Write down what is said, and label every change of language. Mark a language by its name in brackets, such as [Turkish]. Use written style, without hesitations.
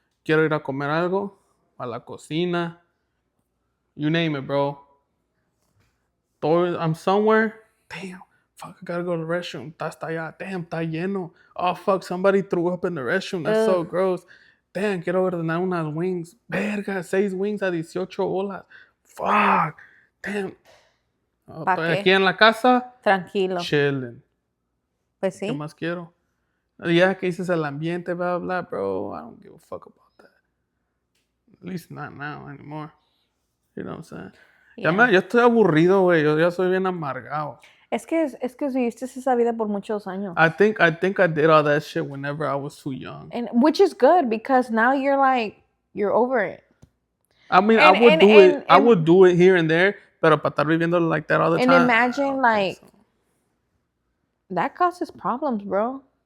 [Spanish] Quiero ir a comer algo, a la cocina. [English] You name it, bro. I'm somewhere. Damn, fuck, I gotta go to the restroom. [Spanish] Está hasta allá. [English] Damn, [Spanish] está lleno. [English] Oh, fuck, somebody threw up in the restroom. That's so gross. Damn, [Spanish] quiero ordenar unas [English] wings. Verga, 6 wings [Spanish] a 18 bolas. [English] Fuck. Damn. [Spanish] Estoy aquí en la casa. Tranquilo. [English] Chilling. [Spanish] Pues sí. ¿Qué más quiero? Ya que dices el ambiente, blah, blah, bro. [English] I don't give a fuck about that. At least not now anymore. You know what I'm saying? Yeah. [Spanish] Yo estoy aburrido, güey. Yo ya soy bien amargado. Es que viviste esa vida por muchos años. [English] I think I did all that shit whenever I was too young. And which is good because now you're over it. I mean, I would do it here and there, [Spanish] pero para estar viviendo [English] like that all the time. And imagine like that causes problems, bro.